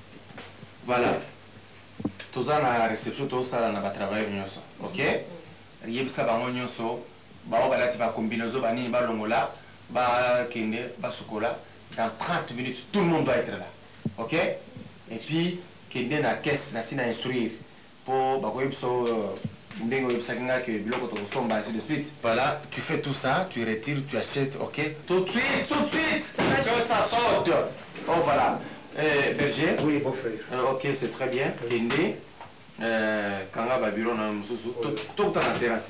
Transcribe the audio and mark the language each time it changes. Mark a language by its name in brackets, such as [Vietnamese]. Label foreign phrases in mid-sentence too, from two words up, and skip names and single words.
[French] Voilà. Tout ça, la réception, tout ça, on va travailler, ok? Il ça, tu vas combiner, dans 30 minutes, tout le monde doit être là. Ok? Et puis, [Lingala] Kende na [French] caisse, na instruire pour ainsi de suite. Voilà, tu fais tout ça, tu retires, tu achètes, ok? Tout de suite, que ça sorte. Oh voilà. Berger? Oui, beau frère. Ok, c'est très bien. Kende, quand on va bureau, tout dans la terrasse.